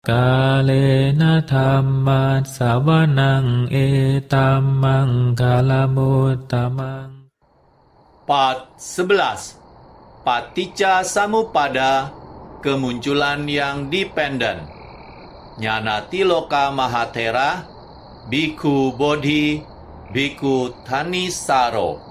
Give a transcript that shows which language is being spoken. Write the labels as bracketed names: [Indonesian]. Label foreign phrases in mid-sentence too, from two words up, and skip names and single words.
[Pali] กาเลนะธัมมัสสวนังเอตัมมังคาลมุตตมัง [English] Part 11. [Pali] Paticca Samuppada, [Indonesian] kemunculan yang dependen. Ñanatiloka Mahathera, Bhikkhu Bodhi, Bhikkhu Thanissaro.